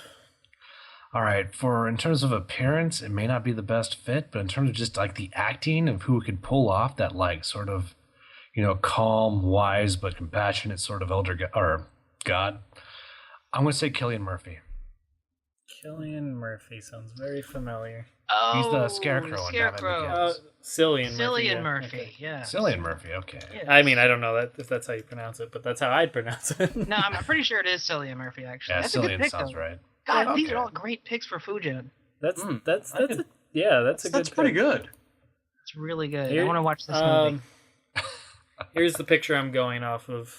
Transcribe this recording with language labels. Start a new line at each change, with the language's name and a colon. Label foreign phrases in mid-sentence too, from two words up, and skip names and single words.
English: All right, in terms of appearance, it may not be the best fit, but in terms of just like the acting of who could pull off that like sort of, you know, calm, wise but compassionate sort of god, I'm gonna say Cillian Murphy. Cillian Murphy sounds very familiar. Oh, He's the Scarecrow in Batman Begins. Cillian Murphy. Cillian Murphy, yeah. Cillian Murphy, okay. Yeah. I mean, I don't know if that's how you pronounce it, but that's how I'd pronounce it. No, I'm pretty sure it is Cillian Murphy, actually. Yeah, That's a good Cillian pick, sounds though. right. God, these Okay. are all great picks for Fujin. That's I that's could- a good. That's pretty pick. good. It's really good. Here- I want to watch this movie. Here's the picture I'm going off of.